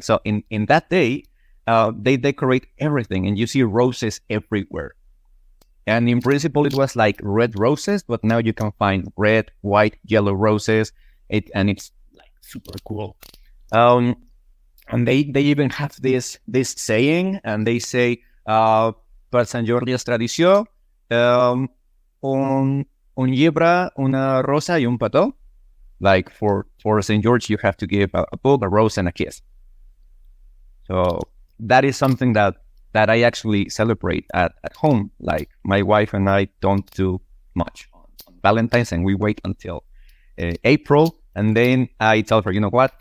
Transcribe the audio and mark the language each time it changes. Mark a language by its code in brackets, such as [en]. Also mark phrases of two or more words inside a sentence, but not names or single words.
[en] So in that day, they decorate everything, and you see roses everywhere. And in principle, it was like red roses, but now you can find red, white, yellow roses, and it's like super cool. And they even have this saying, and they say, [ca] per Sant Jordi es tradició, un llibre, una rosa y un petó. [en] Like for St. George, you have to give a book, a rose, and a kiss. So that is something that I actually celebrate at home. Like my wife and I don't do much on Valentine's, and we wait until April, and then I tell her, you know what?